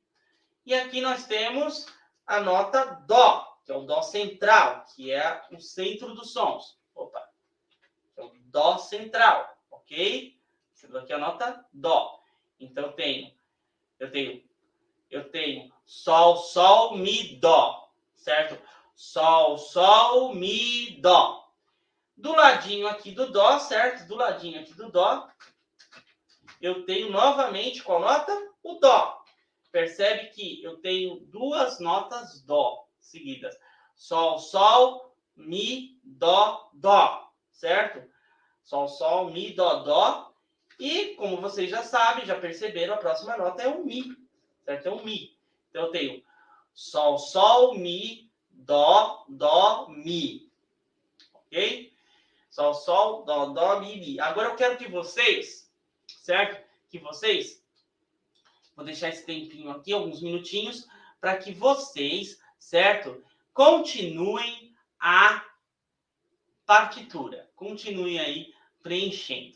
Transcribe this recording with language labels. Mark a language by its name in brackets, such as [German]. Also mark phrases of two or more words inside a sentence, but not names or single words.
[Portuguese] E aqui nós temos a nota dó, que é o dó central, que é o centro dos sons. Opa! É o dó central, ok? Sendo aqui a nota dó. Então, eu tenho sol, sol, mi, dó, certo? Sol, sol, mi, dó. Do ladinho aqui do dó, certo? Do ladinho aqui do dó, eu tenho novamente qual nota? O dó. Percebe que eu tenho duas notas dó seguidas. Sol, sol, mi, dó, dó, certo? Sol, sol, mi, dó, dó. E, como vocês já sabem, já perceberam, a próxima nota é o mi, certo? É o mi. Então, eu tenho sol, sol, mi, dó, dó, mi. Ok? Sol, sol, dó, dó, mi, mi. Agora eu quero que vocês, certo? Vou deixar esse tempinho aqui, alguns minutinhos, para que vocês, certo? Continuem a partitura. Continuem aí preenchendo.